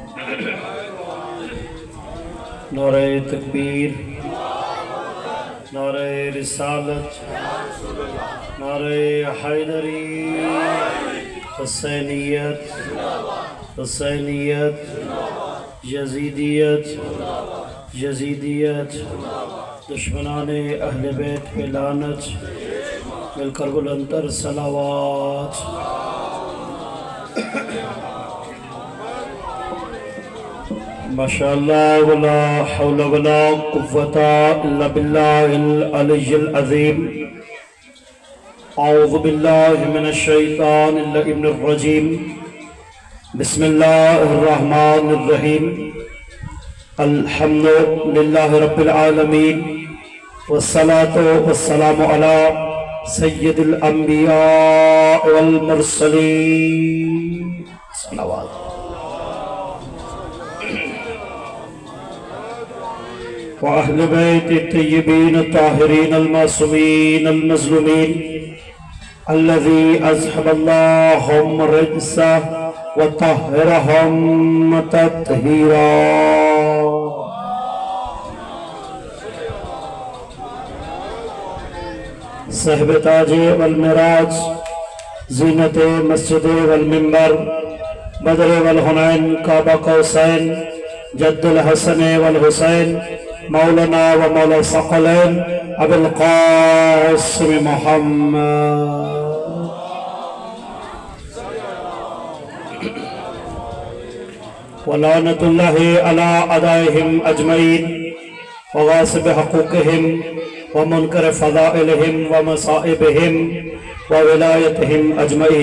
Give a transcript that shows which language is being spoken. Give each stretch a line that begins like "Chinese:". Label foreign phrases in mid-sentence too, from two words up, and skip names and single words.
Urdu: نعرۂ تکبیر، نعرۂ رسالت، نعرۂ حیدری, حسینیت، حسینیت، یزیدیت، یزیدیت، دشمنانِ اہلِ بیت پہ لعنت، مل کر بلندتر صلوات.
Arabic: ما شاء الله ولا حول ولا قوة إلا بالله العلي العظيم. أعوذ بالله من الشيطان الرجيم. بسم الله الرحمن الرحيم. الحمد لله رب العالمين والصلاة والسلام على سيد الأنبياء والمرسلين. صلوات. وأهل بيته الطيبين الطاهرين المعصومين المظلومين الذين أذهب الله عنهم الرجس وطهرهم تطهيرا. صاحب التاج والمعراج، زينة المسجد والمنبر، بدر وحنين، قاب قوسين، جد الحسن والحسين، مولانا ومولى الثقلين أبو القاسم محمد. ولعنة الله على أعدائهم أجمعين وغاصبي حقوقهم ومنكري فضائلهم ومصائبهم وولايتهم أجمعين.